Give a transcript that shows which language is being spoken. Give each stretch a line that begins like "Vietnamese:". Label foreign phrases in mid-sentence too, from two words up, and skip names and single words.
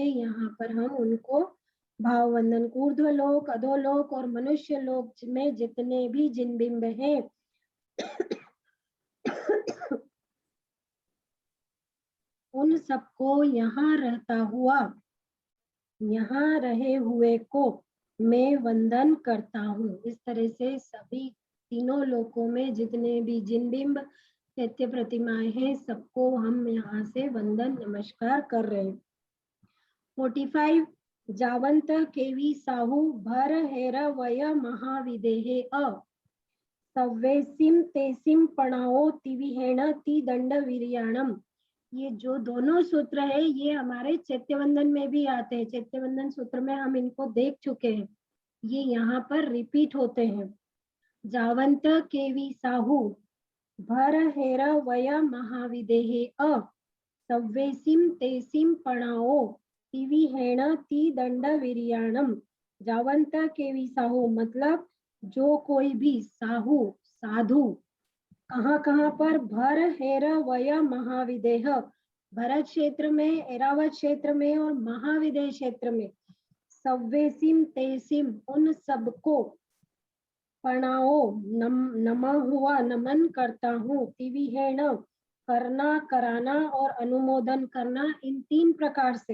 Hindi: यहाँ पर हम उनको भाव वंदन, ऊर्ध्वलोक, अधोलोक और मनुष्य लोक में जितने भी जिन बिंब हैं उन सबको यहाँ रहता हुआ, यहाँ रहे हुए को मैं वंदन करता हूँ। इस तरह से सभी तीनों लोकों में जितने भी जिन बिंब चैत्य प्रतिमाएं हैं, सबको हम यहाँ से वंदन नमस्कार कर रहे हैं।
Prakrit languages: 45 जावंत केवी साहू भर हेर वय महाविदेहे सव्वेसिम तेसिम पणाओ तिविहेण ति दंड वीर्याणम।
Hindi: ये जो दोनों सूत्र है ये हमारे चैत्यवंदन में भी आते हैं। चैत्यवंदन सूत्र में हम इनको देख चुके हैं। ये यहाँ पर रिपीट होते हैं।
Prakrit languages: जावंत केवी साहू भर हेर वय महाविदेहे अ सव्वेसिम तेसिम पणाओ तिवि हेण ती दंड विरियाणम। जावंत केवी साहू
Hindi: मतलब जो कोई भी साहू साधु कहाँ कहाँ पर
Prakrit languages: भर हेर वय महाविदेह
Hindi: भरत क्षेत्र में, एरावत क्षेत्र में और महाविदेह क्षेत्र में
Prakrit languages: सव्वेसिम तेसिम
Hindi: उन सबको प्रणाओ नमा हुआ नमन करता हूँ। तिविहेण करना कराना और अनुमोदन करना इन 3 प्रकार से।